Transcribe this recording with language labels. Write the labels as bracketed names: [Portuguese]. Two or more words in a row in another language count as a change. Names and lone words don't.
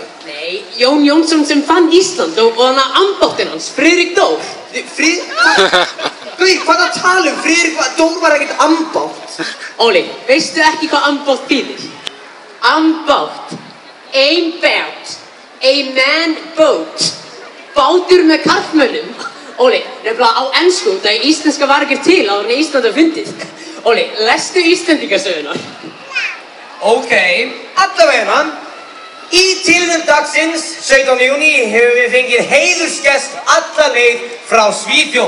[Icelandic] Nei, Jón Jónsson sem fann Ísland og þannig að ambáttinn hans, Friðrik Dór. Gauð, hvað það tala um? Friðrik Dór var ekkert ambátt. Óli, veistu ekki hvað ambátt þýðir? Ambátt, ein bát, [English] a man boat, [Icelandic] bátur með karlmönnum. Óli, nefnilega á ensku, það íslenska var ekkert til áður en Ísland var fundið. Óli, lestu Íslendingasöguna? Ok, allavega. Í tilefni dagsins, 17. júní, hefur við fengið heiðursgest alla leið frá Svíþjóð.